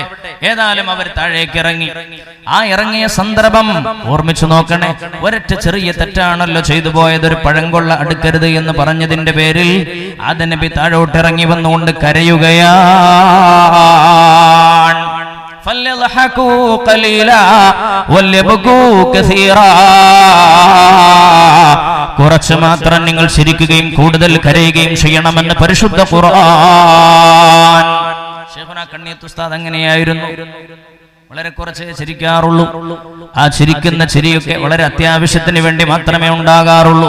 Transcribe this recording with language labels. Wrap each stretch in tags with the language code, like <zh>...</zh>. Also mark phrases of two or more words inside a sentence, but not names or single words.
<ml>ഏതായാലും അവർ താഴേക്ക് ഇറങ്ങി. ആ ഇറങ്ങിയ സന്ദർഭം ഓർമ്മിച്ചു നോക്കണേ. ഒരൊറ്റ ചെറിയ തെറ്റാണല്ലോ ചെയ്തു പോയത്. ഒരു പഴങ്കൊള്ള അടുക്കരുത് എന്ന് പറഞ്ഞതിന്റെ പേരിൽ ആദം നബി താഴോട്ട് ഇറങ്ങി വന്നുകൊണ്ട് കരയുകയാണ്.</ml> <ar>فليضحكوا قليلا وليبكوا كثيرا.</ar> <ml>കുറച്ച് മാത്രം നിങ്ങൾ ചിരിക്കുകയും കൂടുതൽ കരയുകയും ചെയ്യണമെന്ന് പരിശുദ്ധ ഖുർആൻ. ശൈഖുനാ കണ്ണിയത്ത് ഉസ്താദ് അങ്ങനെയായിരുന്നു. വളരെ കുറച്ചേ ചിരിക്കാറുള്ളൂ. ആ ചിരിക്കുന്ന ചിരിയൊക്കെ വളരെ അത്യാവശ്യത്തിന് വേണ്ടി മാത്രമേ ഉണ്ടാകാറുള്ളൂ.</ml>